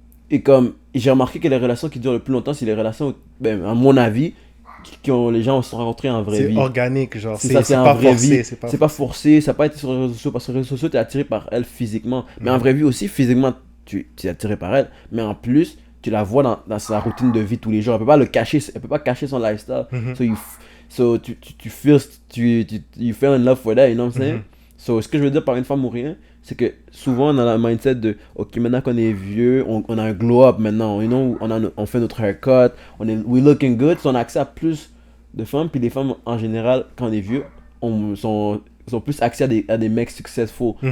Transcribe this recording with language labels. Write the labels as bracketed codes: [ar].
[fr] Et j'ai remarqué que les relations qui durent le plus longtemps, c'est les relations, à mon avis, les gens se sont rencontrés en vraie vie. C'est organique, genre. C'est pas forcé. C'est pas forcé, ça n'a pas été sur les réseaux sociaux. Parce que sur les réseaux sociaux, tu es attiré par elle physiquement. Mais en vraie vie aussi, physiquement, tu es attiré par elle. Mais en plus, tu la vois dans sa routine de vie tous les jours. Elle peut pas le cacher, elle peut pas cacher son lifestyle. [en] So tu feel in love for that, you know what I'm saying? [fr] So ce que je veux dire par une femme ou rien, c'est que souvent on a la mindset de ok, maintenant qu'on est vieux, on a un glow up maintenant, on fait notre haircut, we looking good, so on a accès à plus de femmes. Puis les femmes en général, quand on est vieux, sont plus accès à des mecs successful.